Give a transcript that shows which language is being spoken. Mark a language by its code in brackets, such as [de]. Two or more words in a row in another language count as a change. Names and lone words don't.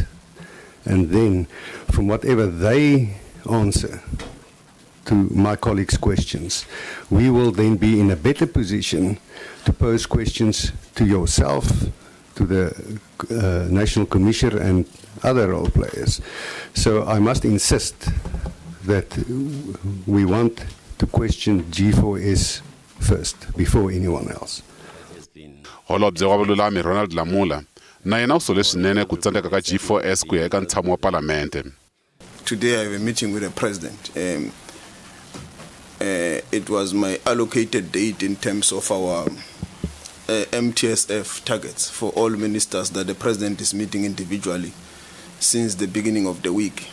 [en] And then, from whatever they answer to my colleagues' questions, we will then be in a better position to pose questions to yourself, to the National Commissioner and other role players. So I must insist that we want to question G4S first, before anyone else. [ts] Holobye wa vululami Ronald Lamula na yena u sole swinene ku tsandzeka ka G4S ku ya eka ntshamo wa Palamende. [en] Today I have a meeting with the President. It was my allocated date in terms of our MTSF targets for all ministers that the President is meeting individually since the beginning of the week.